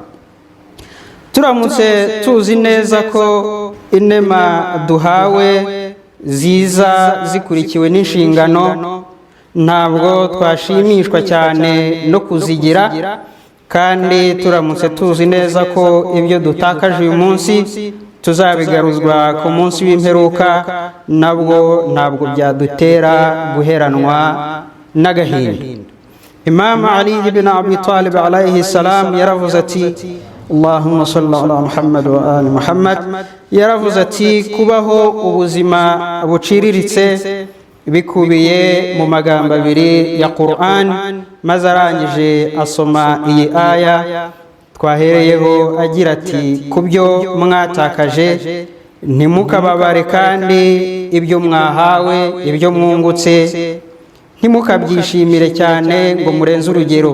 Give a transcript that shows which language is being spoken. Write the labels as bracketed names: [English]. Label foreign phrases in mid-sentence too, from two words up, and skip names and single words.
[Kinyarwanda] Turamutse tuzi neza ko inema duhawe ziza zikurikiwe n'inshingano, ntabwo twashimishwa cyane no kuzigira, kandi turamutse tuzi neza ko ibyo dutakaje uyu munsi tuzabigaruzwa ku munsi w'imperuka, ntabwo byadutera guheranwa n'agahinda. Imam Ali ibn Abi Talib [Arabic] عليه السلام [Kinyarwanda] yaravuze ati [Arabic] اللهم صل على محمد وآل محمد, [Kinyarwanda] yaravuze ati kubaho ubuzima buciriritse bikubiye mu magambo abiri ya Qur'an, maze arangije asoma iyi aya twahereyeho agira ati kubyo mwatakaje ntimukababare, kandi ibyo mwahawe, ibyo mwungutse ntimukabyishimire cyane ngo murenze urugero.